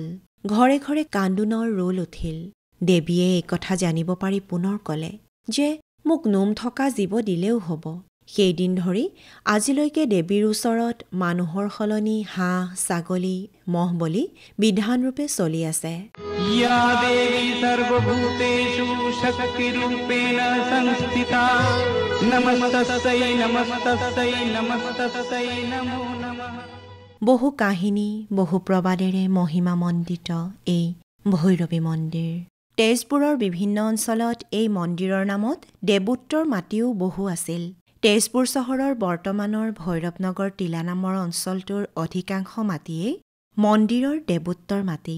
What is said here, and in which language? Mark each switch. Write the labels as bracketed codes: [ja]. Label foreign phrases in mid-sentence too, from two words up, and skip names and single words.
[as] ঘৰে ঘৰে কান্দোনৰ ৰোল উঠিল। দেৱীয়ে এই কথা জানিব পাৰি পুনৰ ক'লে যে মোক নোম থকা জীৱ দিলেও হ'ব। সেইদিন ধৰি আজিলৈকে দেৱীৰ ওচৰত মানুহৰ সলনি হাঁহ, ছাগলী, মহ বলি বিধানৰূপে চলি আছে। [sa] या देवी सर्वभूतेषु शक्तिरूपेण संस्थिता नमस्तस्यै नमस्तस्यै नमस्तस्यै नमो नमः। [as] বহু কাহিনী, বহু প্ৰবাদেৰে মহিমামণ্ডিত এই ভৈৰৱী মন্দিৰ। তেজপুৰৰ বিভিন্ন অঞ্চলত এই মন্দিৰৰ নামত দেৱোত্তৰ মাটিও বহু আছিল। তেজপুৰ চহৰৰ বৰ্তমানৰ ভৈৰৱনগৰ টিলা নামৰ অঞ্চলটোৰ অধিকাংশ মাটিয়েই মন্দিৰৰ দেৱোত্তৰ মাটি।